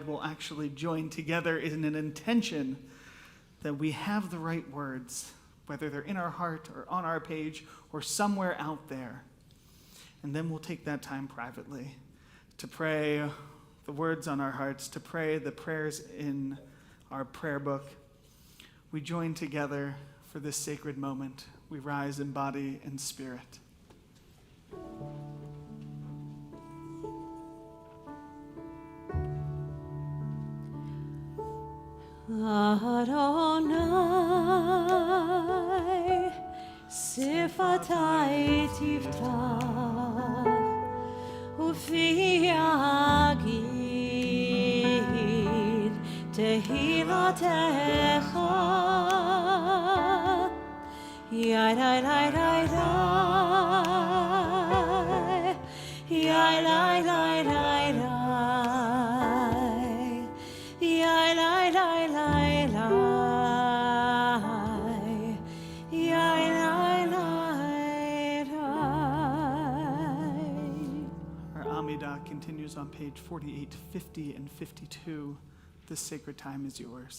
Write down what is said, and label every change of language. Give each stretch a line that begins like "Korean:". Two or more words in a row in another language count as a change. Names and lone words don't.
English: We'll actually join together in an intention that we have the right words, whether they're in our heart or on our page or somewhere out there. And then we'll take that time privately to pray the words on our hearts, to pray the prayers in our prayer book. We join together for this sacred moment. We rise in body and spirit.
Hebrew: אדני שפתי תפתח ופי יגיד תהלתך. Yai lai lai lai lai, yai lai lai lai lai. Yai lai lai lai lai, yai lai lai lai.
English: Our Amidah continues on page 48, 50, and 52. This sacred time is yours.